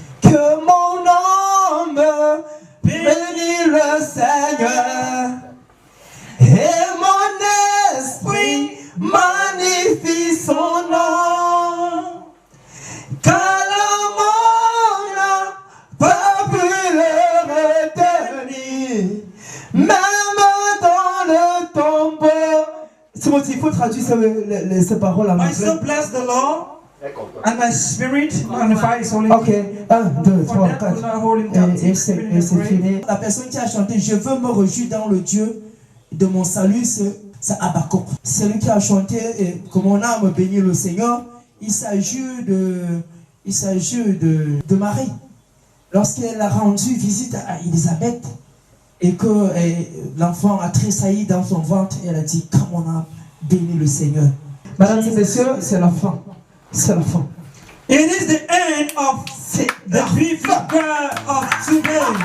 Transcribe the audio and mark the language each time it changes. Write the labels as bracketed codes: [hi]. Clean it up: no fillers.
[fr] Que mon âme bénisse le Seigneur et mon esprit magnifie son nom. Car la mort n'a pas pu le retenir, même dans le tombeau. Timothy, il faut traduire ces paroles en anglais. [en] My soul bless the Lord. And my spirit magnifies his holy name. [fr] Ok, 1, 2, 3, 4. Et c'est fini. La personne qui a chanté Je veux me réjouir dans le Dieu de mon salut, c'est Habakkuk. Celui qui a chanté Que mon âme bénit le Seigneur, il s'agit de Marie. Lorsqu'elle a rendu visite à Élisabeth et que l'enfant a tressailli dans son ventre, elle a dit Que mon âme bénit le Seigneur. Mesdames et messieurs, c'est la fin. C'est la fin. [en] It is the end of the brief prayer of today.